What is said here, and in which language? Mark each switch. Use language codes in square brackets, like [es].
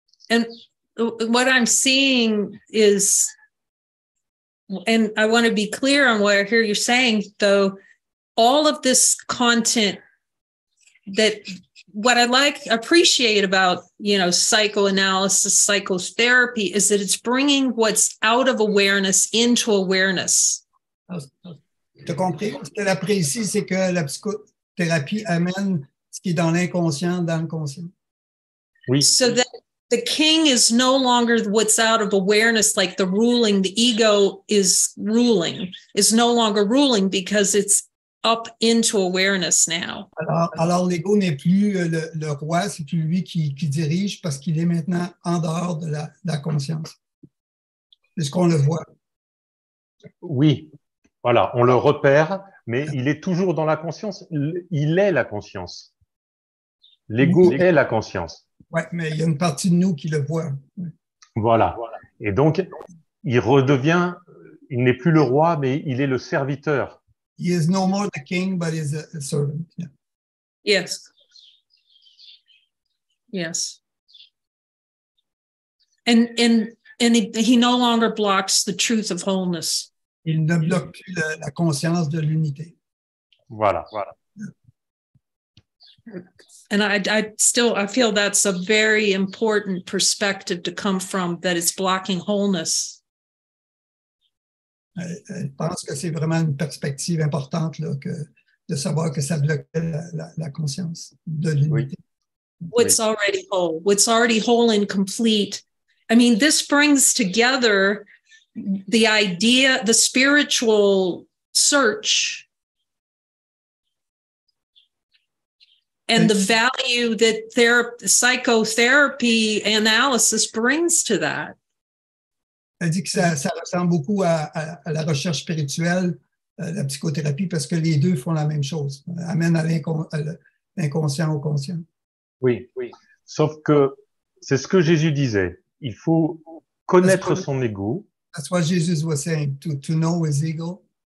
[en] And what I'm seeing is, and I want to be clear on what I hear you're saying, though, all of this content that what I appreciate about, psychoanalysis, psychotherapy is that it's bringing what's out of awareness into awareness. [fr] Tu as compris? Ce qu'elle apprécie, c'est que la psychothérapie amène ce qui est dans l'inconscient dans le conscient. Oui. [en] So that the king is no longer what's out of awareness, like the ego is no longer ruling because it's up into awareness now. [fr] Alors l'ego n'est plus le roi, c'est plus lui qui dirige parce qu'il est maintenant en dehors de la conscience. C'est ce qu'on le voit. Oui, voilà, on le repère, mais il est toujours dans la conscience. Il est la conscience. L'ego est la conscience. Oui, mais il y a une partie de nous qui le voit. Voilà. Et donc, il n'est plus le roi, mais il est le serviteur. [en] He is no more the king, but is a servant. Yeah. Yes. Yes. And he no longer blocks the truth of wholeness. [fr] Il ne bloque plus la conscience de l'unité. Voilà. [en] And I feel that's a very important perspective to come from, that it's blocking wholeness. [fr] Je pense que c'est vraiment une perspective importante là, de savoir que ça bloque la conscience de l'unité. [en] What's already whole and complete. I mean, this brings together the idea, the spiritual search, and the value that psychotherapy analysis brings to that. [fr] Elle dit que ça ressemble beaucoup à la recherche spirituelle, la psychothérapie, parce que les deux font la même chose, amènent à l'inconscient au conscient. Oui. Sauf que c'est ce que Jésus disait. Il faut connaître son ego. [en] That's what Jesus was saying, to know his ego.